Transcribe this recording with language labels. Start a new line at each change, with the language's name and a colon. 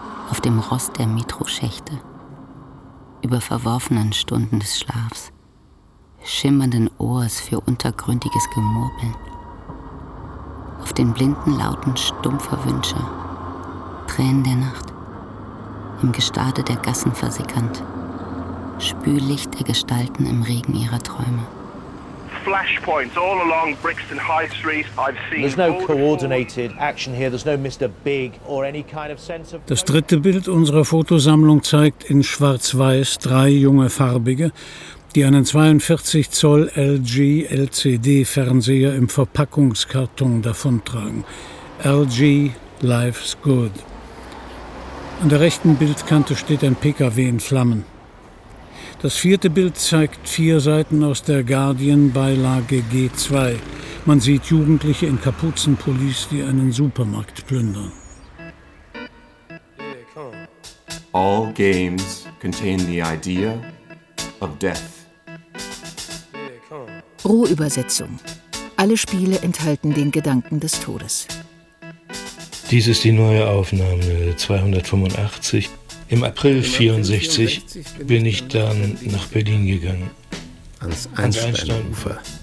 German: Auf dem Rost der Metroschächte. Über verworfenen Stunden des Schlafs, schimmernden Ohrs für untergründiges Gemurmeln, auf den blinden Lauten stumpfer Wünsche, Tränen der Nacht, im Gestade der Gassen versickernd, Spüllicht der Gestalten im Regen ihrer Träume.
English: Flashpoints all along Brixton High Street. I've seen. There's no coordinated action here. There's no Mr. Big or any kind of sense of.
German: Das dritte Bild unserer Fotosammlung zeigt in Schwarz-Weiß 3 junge Farbige, die einen 42 Zoll LG LCD-Fernseher im Verpackungskarton davontragen. LG
English: Life's Good.
German: An der rechten Bildkante steht ein PKW in Flammen. Das vierte Bild zeigt vier Seiten aus der Guardian-Beilage G2. Man sieht Jugendliche in Kapuzenpullis, die einen Supermarkt plündern.
English: All games contain the idea of death.
German: Rohübersetzung. Alle Spiele enthalten den Gedanken des Todes. Dies ist die neue Aufnahme 285. Im April 64 bin ich dann nach Berlin gegangen. Ans Einsteinufer.